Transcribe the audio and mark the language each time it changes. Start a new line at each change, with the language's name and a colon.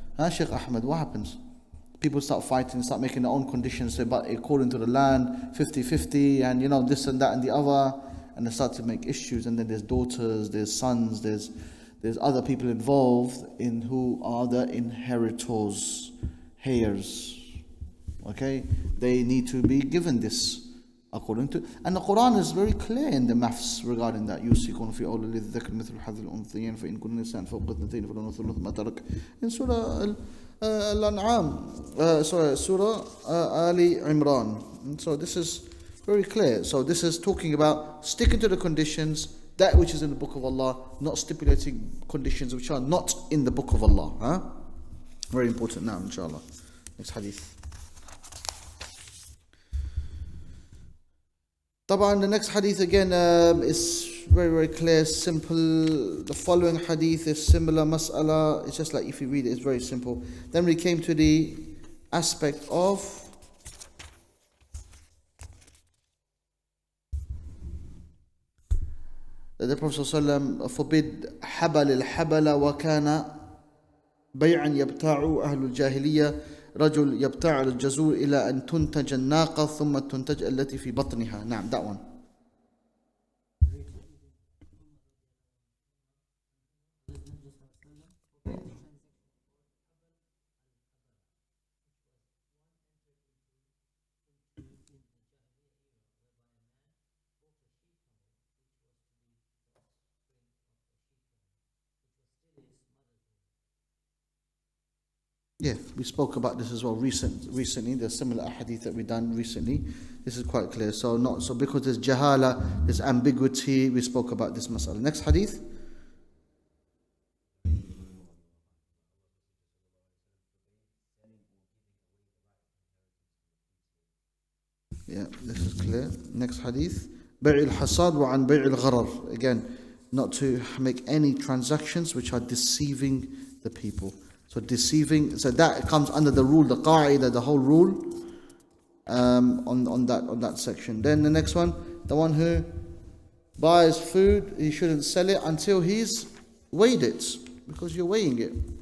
English: Sheikh Ahmed, what happens? People start fighting, start making their own conditions, say, but according to the land, 50-50, and this and that and the other, and they start to make issues, and then there's daughters, there's sons, there's other people involved in who are the inheritors, heirs. Okay, they need to be given this according to, and the Quran is very clear in the maths regarding that.
Arabic: يُوصِيكُمْ فِي أَوْلَادِكُمْ لِلذَّكَرِ مِثْلُ حَظِّ الْأُنثَيَيْنِ فَإِنْ كُنَّ نِسَاءً فَوْقَ اثْنَتَيْنِ فَلَهُنَّ ثُلُثُ مَا تَرَكَ
English: in Surah Al-An'am, Surah Ali Imran. So this is very clear. So this is talking about sticking to the conditions, that which is in the book of Allah, not stipulating conditions which are not in the book of Allah. Very important now, inshallah. Next hadith. Taban, the next hadith again is very, very clear, simple. The following hadith is similar mas'ala. It's just like if you read it, it's very simple. Then we came to the aspect of that the Prophet ﷺ forbid
Arabic: حبل الحبل وكان بيعا يبتاع أهل الجاهلية رجل يبتاع الجزور إلى أن تنتج الناقة ثم تنتج التي في بطنها. نعم,
English: that one. Yeah, we spoke about this as well recently. There's similar hadith that we done recently. This is quite clear. So because there's jahala, there's ambiguity, we spoke about this mas'ala. Next hadith. Yeah, this is clear. Next hadith.
Arabic: بيع الحصاد وعن بيع الغرر.
English: Again, not to make any transactions which are deceiving the people. So deceiving, so that comes under the rule, the qa'idah, the whole rule on that section. Then the next one, the one who buys food, he shouldn't sell it until he's weighed it, because you're weighing it.